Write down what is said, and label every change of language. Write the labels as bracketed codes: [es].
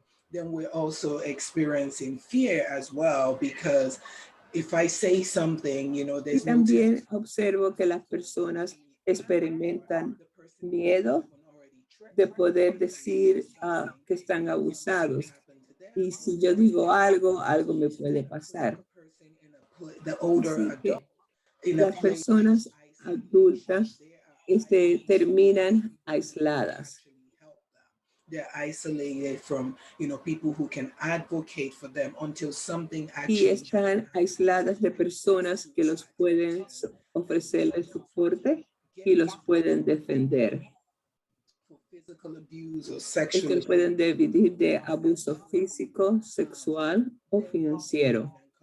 [en] Then we're also experiencing fear as well, because if I say something, there's [es] y también observo que las personas experimentan miedo de poder decir que están abusados. Y si yo digo algo me puede pasar. Así que las personas adultas terminan aisladas. [en] They're isolated from, people who can advocate for them until something [es] Y están aisladas de personas que los pueden ofrecerles soporte y los pueden defender. Estos pueden dividir de abuso físico, sexual o financiero.